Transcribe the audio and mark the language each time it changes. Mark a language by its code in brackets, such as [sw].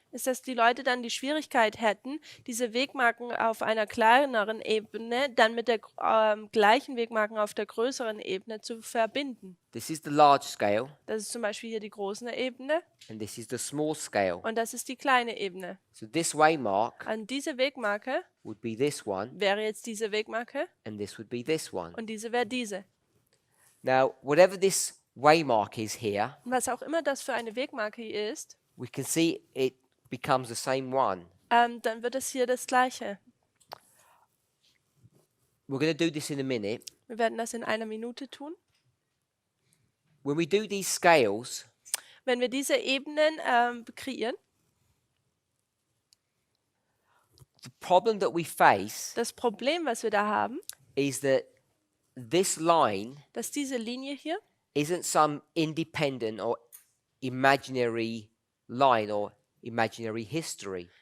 [de] ist, dass die Leute dann die Schwierigkeit hätten, diese Wegmarken auf einer kleineren Ebene dann mit der gleichen Wegmarken auf der größeren Ebene zu verbinden. [en] This is the large scale, [de] Das ist zum Beispiel hier die große Ebene [en] and this is the small scale. [de] und das ist die kleine Ebene. [en] So this waymark [de] An diese Wegmarke [en] would be this one, [de] wäre jetzt diese Wegmarke [en] and this would be this one. [de] und diese wäre diese. [en] Now, whatever this waymark is here, [de] Und was auch immer das für eine Wegmarke hier ist, [en] we can see it becomes the same one. [de] dann wird es hier das Gleiche. [en] We're going to do this in a minute. [de] Wir werden das in einer Minute tun. [en] When we do these scales, [de] Wenn wir diese Ebenen kreieren, [en] the problem that we face [de] das Problem, was wir da haben, [en] is that this line [de] dass diese Linie hier [en] isn't some independent or imaginary line or imaginary history.